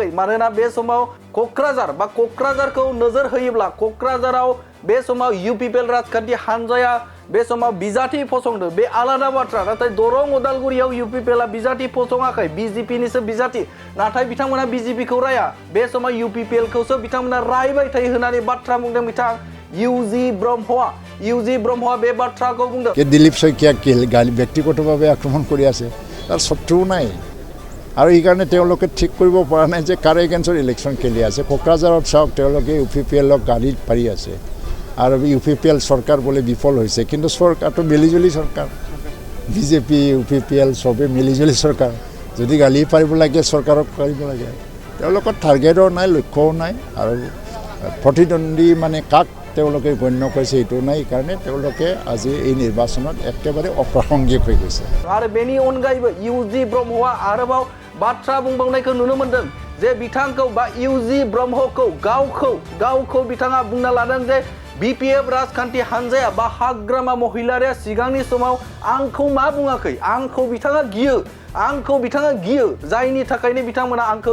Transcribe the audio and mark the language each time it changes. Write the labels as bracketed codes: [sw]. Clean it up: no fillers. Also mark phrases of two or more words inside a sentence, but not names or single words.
[brx] मानोना बे समाव क'क्राझारखौ नोजोर होयोब्ला क'क्राझाराव बे समाव UPPL राजखान्थि हान्जाया बे समाव बिजाथि फसंदों बे आलादा बाथ्रा नाथाय दरं उदालगुरियाव UPPLआ बिजाथि फसङाखै BJPनिसो बिजाथि नाथाय बिथांमोना BJPखौ राया बे समाव UPPLखौसो बिथांमोना रायबाय थायो होननानै बाथ्रा बुंदों बिथां UG ब्रह्मआ बे बाथ्राखौ बुंदों [as] দিলীপ শইকীয়াক ব্যক্তিগতভাৱে আক্ৰমণ কৰি আছে তাৰ শত্ৰু নাই আৰু এইকাৰণে তেওঁলোকে ঠিক কৰিব পৰা নাই যে কাৰ এগেইনষ্টত ইলেকশ্যন খেলি আছে কোকৰাঝাৰত চাওক তেওঁলোকে UPPLক গাড়ীত পাৰি আছে আৰু UPPL চৰকাৰ বোলে বিফল হৈছে কিন্তু চৰকাৰটো মিলিজুলি চৰকাৰ BJP UPPL চবে মিলিজুলি চৰকাৰ যদি গালি পাৰিব লাগে চৰকাৰক পাৰিব লাগে তেওঁলোকৰ টাৰ্গেটও নাই লক্ষ্যও নাই আৰু প্ৰতিদ্বন্দ্বী মানে কাক তেওঁলোকে গণ্য কৰিছে এইটো নাই কাৰণে তেওঁলোকে আজি এই নিৰ্বাচনত একেবাৰে অপ্ৰাসংগিক হৈ গৈছে [brx] आरो बेनि अनगायैबो UG ब्रह्मआ आरोबाव बाथ्रा बुंबावनायखौ नुनो मोन्दों जे बिथांखौ बा UG ब्रह्मखौ गावखौ बिथाङा बुंना लादों जे BPF राजखान्थि हान्जाया बा हाग्रामा महिलारिया सिगांनि समाव आंखौ मा बुङाखै आंखौ बिथाङा गियो जायनि थाखायनो बिथांमोना आंखौ